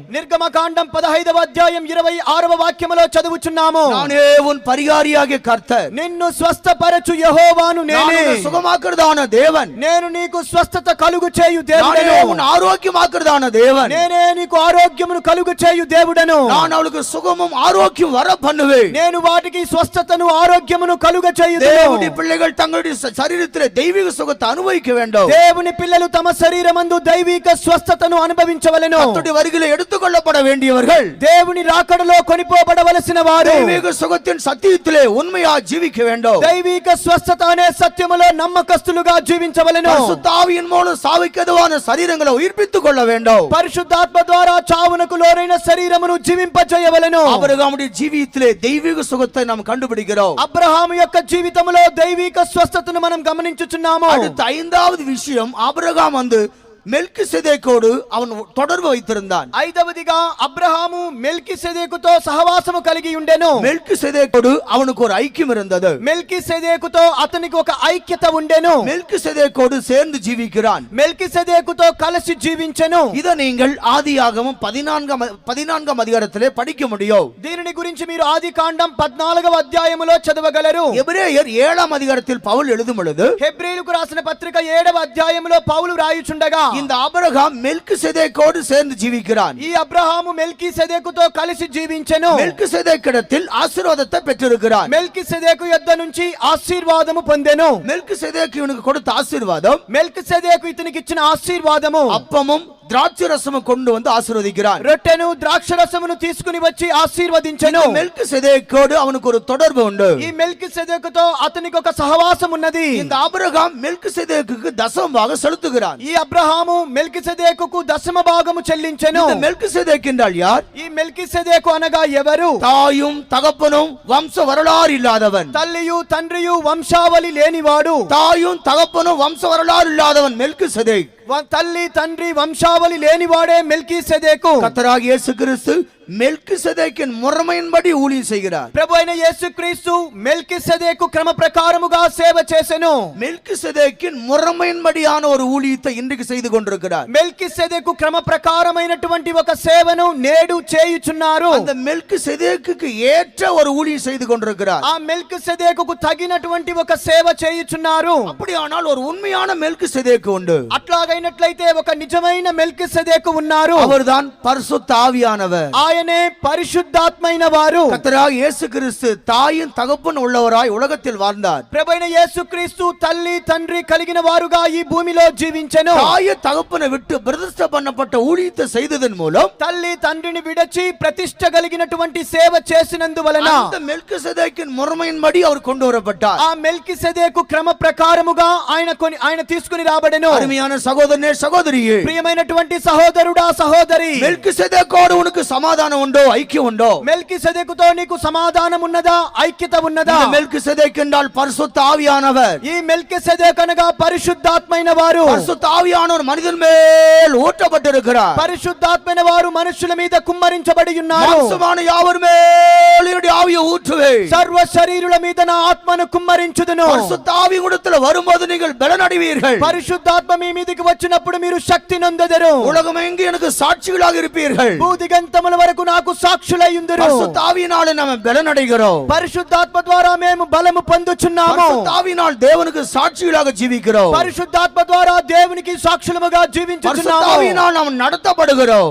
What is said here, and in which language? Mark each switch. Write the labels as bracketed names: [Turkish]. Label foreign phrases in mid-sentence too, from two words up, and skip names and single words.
[Telugu] నిర్గమకాండం 15వ అధ్యాయం 26వ వాక్యములో చదువుచున్నాము. [Tamil] நானே உன் பரிகாரியாகிய கர்த்தர். [Telugu] నిన్ను స్వస్థపరచు యెహోవాను నేనే. [Tamil] சுகமாக்குறதான தேவன். [Telugu] నేను నీకు స్వస్థత కలుగు చేయు [Tamil] நானே [Telugu] దేవుడను. [Tamil] உன் ஆரோக்கியமாக்குறதான தேவன். [Telugu] నేనే నీకు ఆరోగ్యమును కలుగు చేయు దేవుడను. [Tamil] நான் அவளுக்கு சுகமும் ஆரோக்கியம் வர பண்ணுவேன். [Telugu] నేను వాటికి స్వస్థతను ఆరోగ్యమును కలుగ చేయుదును. [Tamil] தேவனுடைய பிள்ளைகள் தங்களுடைய சரீரத்திலே தெய்வீக சுகத்தை அனுபவிக்க வேண்டும். [Telugu] దేవుని పిల్లలు తమ శరీరమందు దైవిక స్వస్థతను అనుభవించవలెను. [Tamil] கர்த்தருடைய வருகையிலே எடுத்துக்கொள்ளப்பட வேண்டியவர்கள், [Telugu] దేవుని రాకడలో కొనిపోబడవలసిన వారు [Tamil] தெய்வீக சுகத்தின் சத்தியத்திலே உண்மையா ஜீவிக்க வேண்டும். [Telugu] దైవిక స్వస్థత అనే సత్యములో నమ్మకస్తులుగా జీవించవలెను. [Tamil] பரிசுத்த ஆவியின் மூலம் சாவிக்கதுவான சரீரங்களை உயிர்ப்பித்துக் கொள்ள வேண்டும். [Telugu] పరిశుద్ధాత్మ ద్వారా చావునకు లోరైన శరీరమును జీవింపజేయవలెను. [Tamil] ஆபிரகாமுடைய ஜீவியத்திலே தெய்வீக சுகத்தை நாம் கண்டுபிடிக்கிறோம். [Telugu] అబ్రహాము యొక్క జీవితములో దైవిక స్వస్థతను మనం గమనించుచున్నాము. [Tamil] அடுத்த 5வது விஷயம், ஆபிரகாம் மெல்கிசேதேக்கோடு அவன் தொடர்பு வைத்திருந்தான். [Telugu] 5వదిగా అబ్రహాము మెల్కీసెదెకుతో సహవాసము కలిగి ఉండెను. [Tamil] மெல்கிசேதேக்கோடு அவனுக்கு ஒரு ஐக்கியம் இருந்தது. [Telugu] మెల్కీసెదెకుతో అతనికి ఒక ఐక్యత ఉండెను. [Tamil] மெல்கிசேதேக்கோடு சேர்ந்து ஜீவிக்கிறான். [Telugu] మెల్కీసెదెకుతో కలిసి జీవించెను. [Tamil] இதை நீங்கள் ஆதியாகமம் 14 அதிகாரத்திலே படிக்க முடியும். [Telugu] దీనిని గురించి మీరు ఆదికాండం 14వ అధ్యాయములో చదవగలరు. [Tamil] எபிரேயர் 7 அதிகாரத்தில் பவுல் எழுதும் பொழுது, [Telugu] హెబ్రీయులకు రాసిన పత్రిక 7వ అధ్యాయములో పౌలు రాయుచుండగా, [Tamil] இந்த ஆபிரகாம் மெல்கிசேதேக்கோடு சேர்ந்து ஜீவிக்கிறான். [Telugu] ఈ అబ్రహాము మెల్కీసెదెకుతో కలిసి జీవించెను. [Tamil] மெல்கிசேதேக்கிடத்தில் ஆசீர்வாதத்தை பெற்றிருக்கிறான். [Telugu] మెల్కీసెదెకు యొద్ద నుంచి ఆశీర్వాదము పొందెను. [Tamil] மெல்கிசேதேக்கு இவனுக்கு கொடுத்த ஆசீர்வாதம், [Telugu] మెల్కీసెదెకు ఇతనికి ఇచ్చిన ఆశీర్వాదము [Tamil] அப்பமும் திராட்சை ரசமும் கொண்டு வந்து ஆசீர்வதிக்கிறான். [Telugu] రొట్టెను ద్రాక్షరసమును తీసుకుని వచ్చి ఆశీర్వదించెను. [Tamil] மெல்கிசேதேக்கோடு அவனுக்கு ஒரு தொடர்பు உண்டு. [Telugu] ఈ మెల్కీసెదెకుతో అతనికి ఒక సహవాసం ఉన్నది. [Tamil] இந்த ஆபிரகாம் மெல்கிசேதேக்குக்கு தசமமாக செலுத்துகிறான். [Telugu] ఈ అబ్రహాము మెల్కీసెదెకుకు దశమ భాగము చెల్లించెను. [Tamil] இந்த மெல்கிசேதேக் என்றால் யார்? [Telugu] ఈ మెల్కీసెదెకు అనగా ఎవరు? [Tamil] தாயும் தகப்பனும் வம்ச வரலாறு இல்லாதவன். [Telugu] తల్లియు తండ్రియు వంశావళి లేనివాడు. [Tamil] தாயும் தகப்பனும் வம்ச வரலாறு இல்லாதவன் மெல்கிசேதேக். [Telugu] తల్లి తండ్రి వంశావళి లేనివాడే మెల్కీసెదెకు. [Tamil] கர்த்தராகிய இயேசு கிறிஸ்து மெல்கிசேதேக்கின் முறைமையின்படி ஊழியம் செய்கிறார். [Telugu] ప్రభు అయిన యేసుక్రీస్తు మెల్కిసెదెకు క్రమ ప్రకారముగా సేవ చేసెను. [Tamil] மெல்கிசேதேக்கின் முறைமையின்படியான ஒரு ஊழியத்தை இன்றைக்கு செய்து கொண்டிருக்கிறார். [Telugu] మెల్కిసెదెకు క్రమ ప్రకారమైనటువంటి ఒక సేవను నేడు చేయుచున్నారు. [Tamil] அந்த மெல்கிசேதேக்குக்கு ஏற்ற ஒரு ஊழியம் செய்து கொண்டிருக்கிறார். [Telugu] ఆ మెల్కిసెదెకుకు తగినటువంటి ఒక సేవ చేయుచున్నారు. [Tamil] அப்படியானால் ஒரு உண்மையான மெல்கிசேதேக்கு உண்டு. [Telugu] అట్లాగైనట్లయితే ఒక నిజమైన మెల్కిసెదెకు ఉన్నారు. [Tamil] அவர்தான் பரிசுத்த ஆவியானவர். [Telugu] ఆయనే పరిశుద్ధాత్మైన వారు. [Tamil] கர்த்தராகிய இயேசு கிறிஸ்து தாயின் தகப்பன் உள்ளவராய் உலகத்தில் வாழ்ந்தார். [Telugu] ప్రభువైన యేసుక్రీస్తు తల్లి తండ్రి కలిగిన వారుగా ఈ భూమిలో జీవించెను. [Tamil] தாயை தகப்பனை விட்டு பிரதிஷ்டை பண்ணப்பட்ட ஊழியத்தை செய்ததன் மூலம் [Telugu] తల్లి తండ్రిని విడచి ప్రతిష్ఠ కలిగినటువంటి సేవ చేసినందువలన [Tamil] அந்த மெல்கிசேதேக்கின் முறைமையின்படி அவர் கொண்டு வரப்பட்டார். [Telugu] ఆ మెల్కిసెదెకు క్రమ ప్రకారముగా ఆయన తీసుకుని రాబడెను. [Tamil] அருமையான சகோதரனே சகோதரியே, [Telugu] ప్రియమైనటువంటి సహోదరుడా సహోదరి, [Tamil] மெல்கிசேதேக்கோடு உனக்கு சமாதானம் உண்டோ, ஐக்கியம் உண்டோ? [Telugu] మెల్కిసెదెకుతో నీకు సమాధానం ఉన్నదా, ఐక్యత ఉన్నదా? [Tamil] இந்த மெல்கிசேதேக் என்றால் பரிசுத்த ஆவியானவர். [Telugu] ఈ మెల్కిసెదెకు అనగా పరిశుద్ధాత్మైన వారు. [Tamil] பரிசுத்த ஆவியானவர் மனிதன் மேல் ஊற்றப்பட்டிருக்கிறார். [Telugu] పరిశుద్ధాత్మైన వారు మనుషుల మీద కుమ్మరించబడి ఉన్నారు. [Tamil] மாம்சமான யாவர் மேல் என்னுடைய ஆவியை ஊற்றுவேன். [Telugu] సర్వ శరీరుల మీద నా ఆత్మను కుమ్మరించుదును. [Tamil] பரிசுத்த ஆவி உங்களிடத்தில் வரும்போது நீங்கள் பலனடைவீர்கள். [Telugu] పరిశుద్ధాత్మ మీ మీదికి వచ్చినప్పుడు మీరు శక్తి నొందెదరు. [Tamil] உலகமெங்கு எனக்கு சாட்சிகளாக இருப்பீர்கள். [Telugu] భూదిగంతముల వరకు నాకు సాక్షులయ్యుందురు. [Tamil] பரிசுத்த ஆவியினாலே நாம் பலனடைகிறோம். [Telugu] పరిశుద్ధాత్మ ద్వారా మేము బలము పొందుచున్నాము. [Tamil] பரிசுத்த ஆவியினால் தேவனுக்கு சாட்சிகளாக ஜீவிக்கிறோம். [Telugu] పరిశుద్ధాత్మ ద్వారా దేవునికి సాక్షులముగా [Tamil] பரிசுத்த [Telugu] జీవించుచున్నాము. [Tamil] ஆவியினால் நாம் நடத்தப்படுகிறோம்.